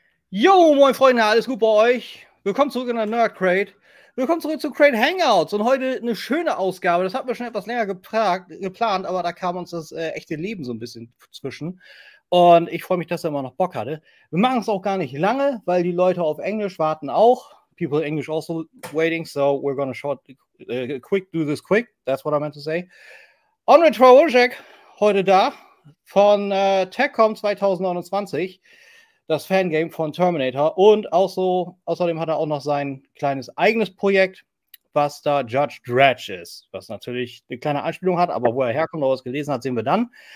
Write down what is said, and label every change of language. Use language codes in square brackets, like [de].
[de] Jo, moin Freunde, alles gut bei euch? Willkommen zurück in der Nerd Crate. Willkommen zurück zu Crate Hangouts und heute eine schöne Ausgabe. Das hatten wir schon etwas länger geplant, aber da kam uns das echte Leben so ein bisschen zwischen. Und ich freue mich, dass er immer noch Bock hatte. Wir machen es auch gar nicht lange, weil die Leute auf Englisch warten auch. [en] People in English also waiting, so we're gonna do this quick. That's what I meant to say. [de] Ondrej Tvarozek, heute da, von TechCom 2029. Das Fangame von Terminator und außerdem hat er auch noch sein kleines eigenes Projekt, was da Judge Drejj ist, was natürlich eine kleine Anspielung hat, aber wo er herkommt oder was gelesen hat, sehen wir dann.